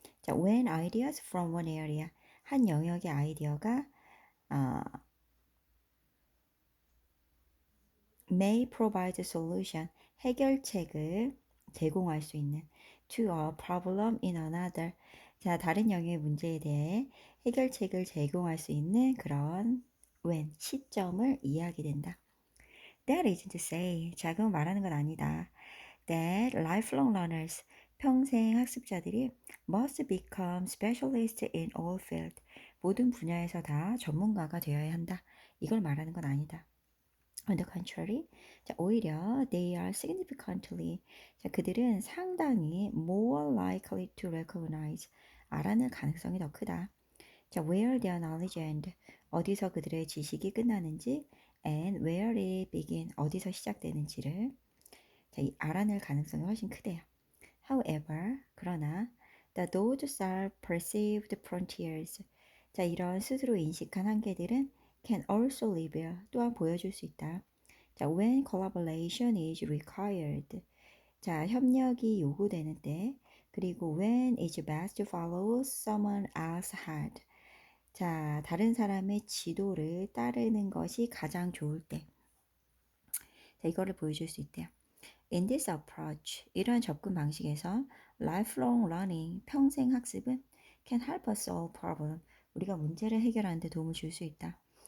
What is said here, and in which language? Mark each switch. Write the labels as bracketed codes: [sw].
[en] 자, when ideas from one area, [ko] 한 영역의 아이디어가 [en] may provide a solution, [ko] 해결책을 제공할 수 있는 [en] to a problem in another. [ko] 자, 다른 영역의 문제에 대해 해결책을 제공할 수 있는 그런 when, 시점을 이해하게 된다. [en] That isn't to say, [ko] 자, 그건 말하는 건 아니다. [en] That lifelong learners, [ko] 평생 학습자들이 [en] must become specialists in all fields, [ko] 모든 분야에서 다 전문가가 되어야 한다. 이걸 말하는 건 아니다. [en] On the contrary, 자, [ko] 오히려 [en] they are significantly, 자, [ko] 그들은 상당히 [en] more likely to recognize, [ko] 알아낼 가능성이 더 크다. 자, [en] where their knowledge end, [ko] 어디서 그들의 지식이 끝나는지, [en] and where it begin, [ko] 어디서 시작되는지를 자, 이 알아낼 가능성이 훨씬 크대요. [en] However, [ko] 그러나 [en] those are perceived frontiers, [ko] 자, 이런 스스로 인식한 한계들은 [en] can also reveal, [ko] 또한 보여줄 수 있다. [en] 자, when collaboration is required. 자, [ko] 협력이 요구되는 때, 그리고 [en] when it's best to follow someone else had. [ko] 자, 다른 사람의 지도를 따르는 것이 가장 좋을 때. 자, 이거를 보여줄 수 있대요. [en] In this approach, [ko] 이러한 접근 방식에서 [en] lifelong learning, [ko] 평생 학습은 [en] can help us solve problem, [ko] 우리가 문제를 해결하는 데 도움을 줄 수 있다.